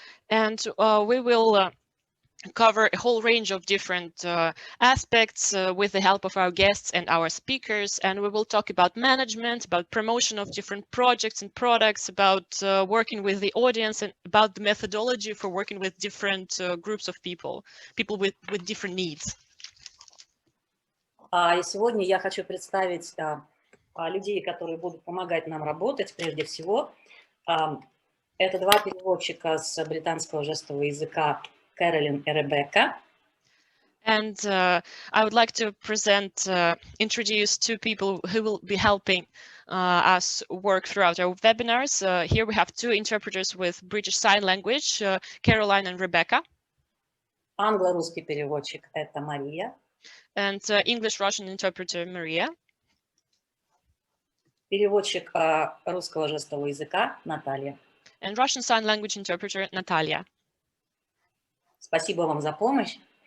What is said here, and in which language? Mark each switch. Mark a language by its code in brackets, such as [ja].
[en] And we will cover a whole range of different aspects with the help of our guests and our speakers. And we will talk about management, about promotion of different projects and products, about working with the audience, and about the methodology for working with different groups of people with different needs. [ru] И сегодня я хочу представить людей, которые будут помогать нам работать прежде всего. Это два переводчика с британского жестового языка, Carolyn и Rebecca. [en] And I would like to introduce two people who will be helping us work throughout our webinars. Here we have two interpreters with British Sign Language, Caroline and Rebecca. [ru] Англо-русский переводчик — это Мария. [en] And English-Russian interpreter Maria. [ru] Переводчик русского жестового языка Наталья. [en] And Russian Sign Language interpreter Natalia. [ru] Спасибо вам за помощь.